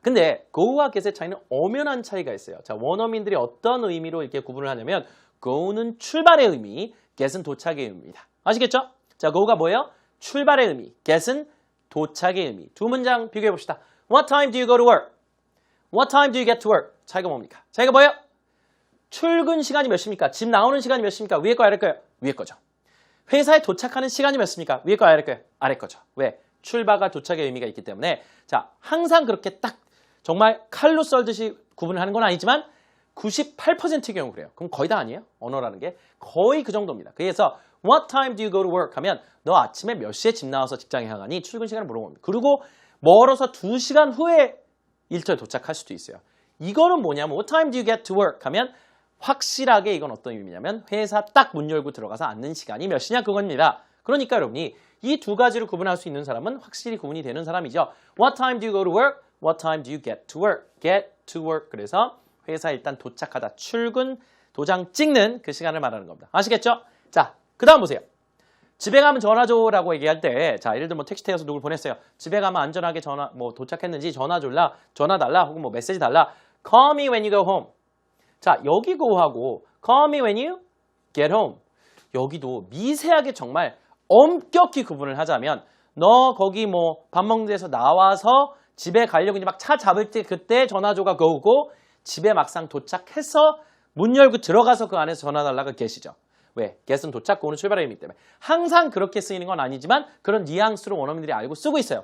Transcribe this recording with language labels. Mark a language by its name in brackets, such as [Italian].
[Korean] 근데 go와 get의 차이는 엄연한 차이가 있어요. 자, 원어민들이 어떤 의미로 이렇게 구분을 하냐면 go는 출발의 의미, get은 도착의 의미입니다. 아시겠죠? 자, go가 뭐예요? 출발의 의미, get은 도착의 의미. 두 문장 비교해 봅시다. [English] What time do you go to work? What time do you get to work? [Korean] 차이가 뭡니까? 차이가 뭐예요? 출근 시간이 몇 시입니까? 집 나오는 시간이 몇 시입니까? 위에 거 아래 거예요? 위에 거죠. 회사에 도착하는 시간이 몇 시입니까? 위에 거 아래 거예요? 아래 거죠. 왜? 출발과 도착의 의미가 있기 때문에 자, 항상 그렇게 딱 정말 칼로 썰듯이 구분을 하는 건 아니지만 98%의 경우 그래요. 그럼 거의 다 아니에요? 언어라는 게 거의 그 정도입니다. [English] 그래서 What time do you go to work? [Korean] 하면 너 아침에 몇 시에 집 나와서 직장에 향하니? 출근 시간을 물어봅니다. 그리고 멀어서 2시간 후에 일터에 도착할 수도 있어요. 이거는 뭐냐면 [English] What time do you get to work? [Korean] 하면 확실하게 이건 어떤 의미냐면 회사 딱 문 열고 들어가서 앉는 시간이 몇 시냐 그겁니다. 그러니까 여러분이 이 두 가지를 구분할 수 있는 사람은 확실히 구분이 되는 사람이죠. [English] What time do you go to work? What time do you get to work? Get to work. [Korean] 그래서 회사에 일단 도착하다 출근 도장 찍는 그 시간을 말하는 겁니다. 아시겠죠? 자, 그 다음 보세요. 집에 가면 전화 줘라고 얘기할 때, 자, 예를 들면 뭐 택시 태워서 누굴 보냈어요. 집에 가면 안전하게 전화, 뭐 도착했는지 전화 줄라, 전화 달라, 혹은 뭐 메시지 달라. [English] Call me when you go home. [Korean] 자, 여기 [English] go하고 call me when you get home. [Korean] 여기도 미세하게 정말 엄격히 구분을 하자면 너 거기 뭐 밥 먹는 데서 나와서 집에 가려고 이제 막 차 잡을 때 그때 전화줘가 go고 집에 막상 도착해서 문 열고 들어가서 그 안에서 전화 달라가 get이죠. 왜? get은 도착, go는 출발의 의미 때문에. 항상 그렇게 쓰이는 건 아니지만 그런 뉘앙스로 원어민들이 알고 쓰고 있어요.